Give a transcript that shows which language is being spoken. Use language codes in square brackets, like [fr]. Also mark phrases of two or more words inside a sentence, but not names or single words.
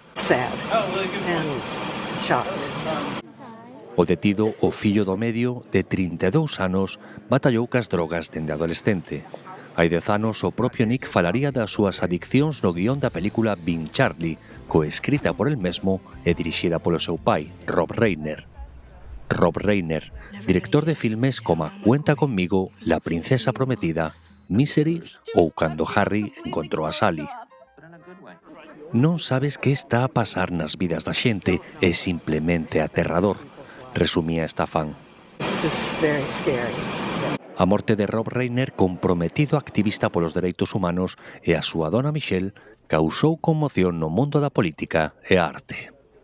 [gl] O detido, o fillo do medio, de 32 anos, batallou cas drogas dende adolescente. Hai 10 anos, o propio Nick falaría das súas adiccións no guión da película Being Charlie, coescrita por el mesmo e dirixida polo seu pai, Rob Reiner. Rob Reiner, director de filmes como Cuenta conmigo, La princesa prometida, Misery ou Cando Harry encontrou a Sally. Non sabes que está a pasar nas vidas da xente, é simplemente aterrador, resumía esta fan. A morte de Rob Reiner, comprometido activista polos dereitos humanos, e a súa dona Michelle causou conmoción no mundo da política e a arte.